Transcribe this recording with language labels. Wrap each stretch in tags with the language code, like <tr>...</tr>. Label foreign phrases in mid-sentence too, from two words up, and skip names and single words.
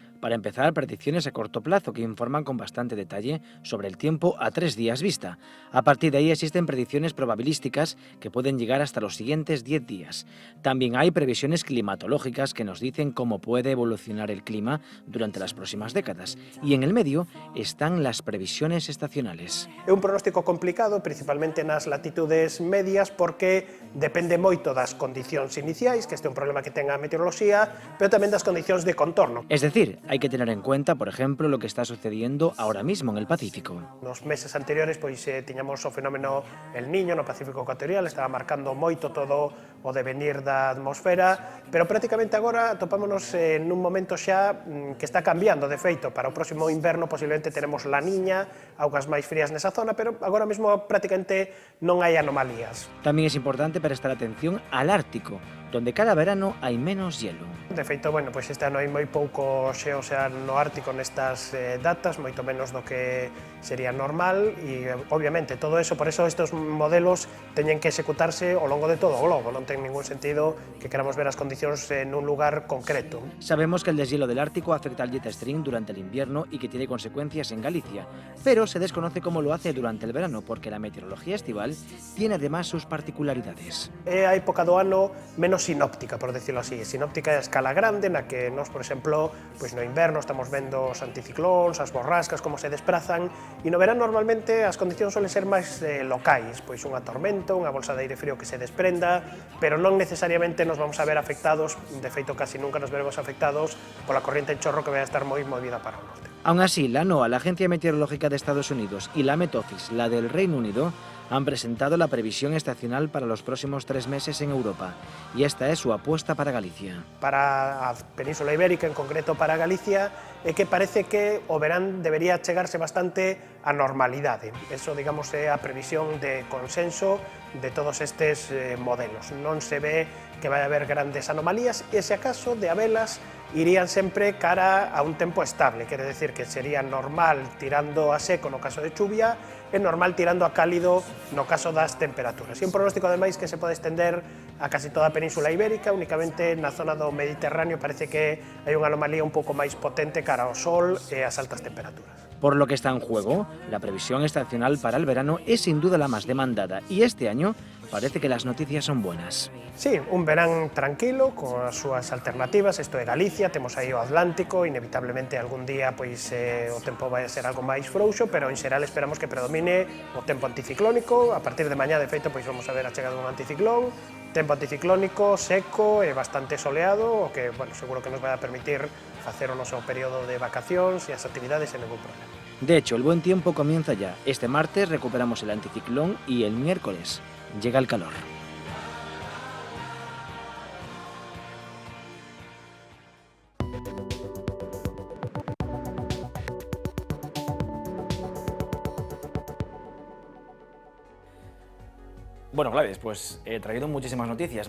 <es>Para empezar, predicciones a corto plazo que informan con bastante detalle sobre el tiempo a 3 días vista. A partir de ahí existen predicciones probabilísticas que pueden llegar hasta los siguientes 10 días. También hay previsiones climatológicas que nos dicen cómo puede evolucionar el clima durante las próximas décadas. Y en el medio están las previsiones estacionales.</es> <gl>É un pronóstico complicado, principalmente nas latitudes medias, porque depende moito das condicións iniciais, que este é un problema que ten a meteoroloxía, pero tamén das condicións de contorno.</gl> <es>Es decir, hay que tener en cuenta, por ejemplo, lo que está sucediendo ahora mismo en el Pacífico.</es> <gl>Nos meses anteriores tiñamos o fenómeno El Niño no Pacífico Ecuatorial, estaba marcando moito todo o devenir da atmosfera, pero prácticamente agora topámonos en un momento xa que está cambiando. De feito, para o próximo inverno posiblemente teremos La Niña, augas máis frías nesa zona, pero agora mesmo prácticamente non hai anomalías.</gl> <es>También es importante prestar atención al Ártico, donde cada verano hay menos hielo.</es> <gl>De feito, pois este ano hai moi pouco xeo no Ártico nestas datas, moito menos do que sería normal e, obviamente, todo eso, por eso estes modelos teñen que executarse ao longo de todo o globo, non ten ningún sentido que queramos ver as condicións en un lugar concreto.</gl> <es>Sabemos que el deshielo del Ártico afecta al</es> <en>jet stream</en> <es>durante el invierno y que tiene consecuencias en Galicia, pero se desconoce cómo lo hace durante el verano, porque la meteorología estival tiene además sus particularidades.</es> <gl>É a época do ano menos menos sinóptica,</gl> <es>por decirlo así,</es> <gl>sinóptica a escala grande, na que nós, por exemplo, pois no inverno estamos vendo os anticiclóns, as borrascas, como se desplazan, e no verán normalmente as condicións suelen ser máis locais, pois unha tormenta, unha bolsa de aire frío que se desprenda, pero non necesariamente nos vamos a ver afectados, de feito casi nunca nos veremos afectados pola corriente en chorro que vai a estar moi movida para o norte.</gl> <es>Aún así, la NOAA, la Agencia Meteorológica de Estados Unidos, y la Met Office, la del Reino Unido, han presentado la previsión estacional para los próximos 3 meses en Europa, y esta es su apuesta para Galicia.</es> <gl>Para a Península Ibérica, en concreto para Galicia, é que parece que o verán debería chegarse bastante á normalidade. Eso, digamos, é a previsión de consenso de todos estes modelos. Non se ve que vai haber grandes anomalías e, se acaso, de habelas, irían sempre cara a un tempo estable, quere decir que sería normal tirando a seco no caso de chuvia e normal tirando a cálido no caso das temperaturas. E un pronóstico, ademais, que se pode estender a casi toda a Península Ibérica, únicamente na zona do Mediterráneo parece que hai unha anomalía un pouco máis potente cara ao sol e ás altas temperaturas.</gl> <es>Por lo que está en juego, la previsión estacional para el verano es sin duda la más demandada, y este año parece que las noticias son buenas.</es> <gl>Sí, un verán tranquilo, con as súas alternativas, isto é Galicia, temos aí o Atlántico, inevitablemente algún día pois o tempo vai a ser algo máis frouxo, pero en xeral esperamos que predomine o tempo anticiclónico, a partir de mañá, de feito, pois vamos a ver a chegada dun anticiclón, tempo anticiclónico, seco e bastante soleado, o que, bueno, seguro que nos vai a permitir facer o noso período de vacacións e as actividades sen ningún problema.</gl> <es>De hecho, el buen tiempo comienza ya. Este martes recuperamos el anticiclón y el miércoles llega el calor. Bueno, Gladys, pues he traído muchísimas noticias.</es>